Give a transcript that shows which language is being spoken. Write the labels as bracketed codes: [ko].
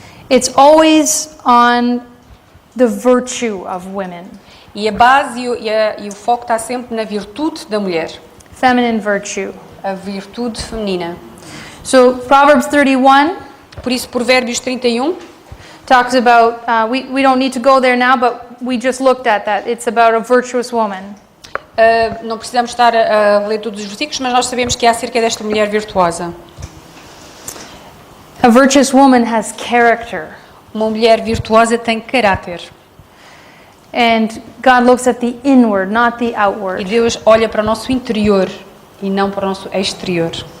[en] It's always on the virtue of women. [pt] E a base e o foco está sempre na virtude da mulher. [en] Feminine virtue. [pt] A virtude feminina. [en] So Proverbs 31 [pt] Por isso, Provérbios 31 [en] talks about, we don't need to go there now, but we just looked at that. It's about a virtuous woman. [pt] Não precisamos estar a ler todos os versículos, mas nós sabemos que é acerca desta mulher virtuosa. [en] A virtuous woman has character. [pt] Uma mulher virtuosa tem caráter. [en] And God looks at the inward, not the [pt] E [en] outward. [pt] Deus olha para o nosso interior e não para o nosso exterior.